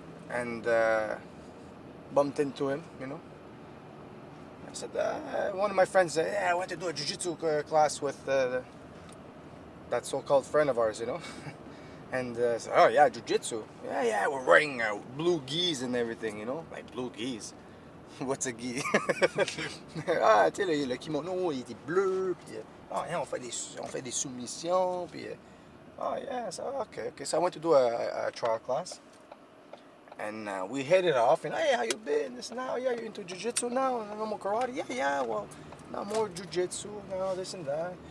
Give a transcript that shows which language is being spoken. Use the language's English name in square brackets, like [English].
[English] And bumped into him, I said, one of my friends said, I went to do a jiu-jitsu class with that so-called friend of ours, And I said, oh yeah, jiu-jitsu. Yeah, we're wearing blue gis and everything, like blue gis. What's a gi? [French] Ah, tu sais, le kimono, il était bleu, puis on fait des soumissions, puis yeah, [English] so okay. So I went to do a trial class, and we hit it off, and hey, how you been? This now, yeah, you're into jiu-jitsu now, no more karate? Yeah, well, no more jiu-jitsu, this and that.